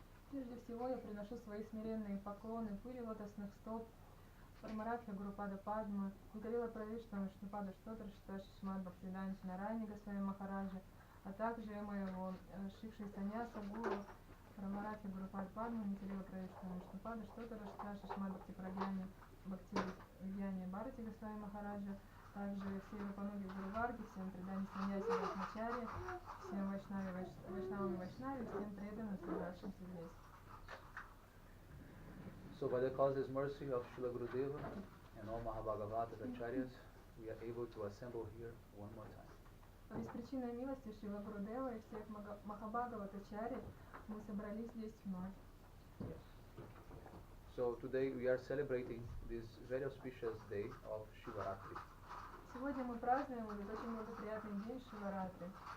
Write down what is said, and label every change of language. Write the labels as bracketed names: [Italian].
[Russian] Прежде всего я приношу свои смиренные поклоны пыли лотосных стоп Парамаратхи Гурупада Падма, Ниталила Правиштама Вишнупада Штотра Шрипад Бхактиведанта Махавир Махараджа, а также моего Шикши Саньяса Гуру Парамаратхи Гурупада Падма, Ниталила Правиштама Вишнупада Штотра Шрипад Бхактиведанта Бхактиведанта Бхарати Госвами Махараджа, также все Рупануги Гуру Марге, всем преданным саньяси Брахмачари, всем вайшнавам и вайшнави, всем преданным, собравшимся здесь. [English] So by the causeless mercy of Srila Gurudeva and all Mahabhagavatas Acharyas, we are able to assemble here one more time. [Russian] По беспричинной милости Шрила Гурудева и всех Махабхагаватачарьи мы собрались здесь вновь. [English] Yes. So today we are celebrating this very auspicious day of Shiva-tаттva. [Russian] Сегодня мы празднуем этот очень благоприятный день Шиваратри.